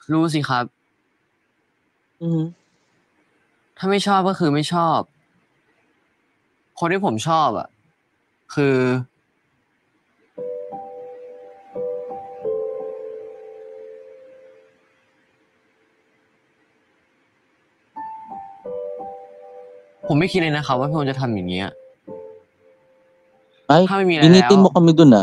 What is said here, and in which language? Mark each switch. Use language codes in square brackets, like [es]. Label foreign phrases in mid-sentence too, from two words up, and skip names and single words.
[th] รู้สิครับ ถ้าไม่ชอบก็คือไม่ชอบ คนที่ผมชอบอ่ะ คือ ผมไม่คิดเลยนะครับว่าพี่อมจะทำอย่างนี้ย [tl] Ay, [th] ถ้าไม่มีอะไร [tl] initin [th] แล้ว [tl] mo kami dun ah.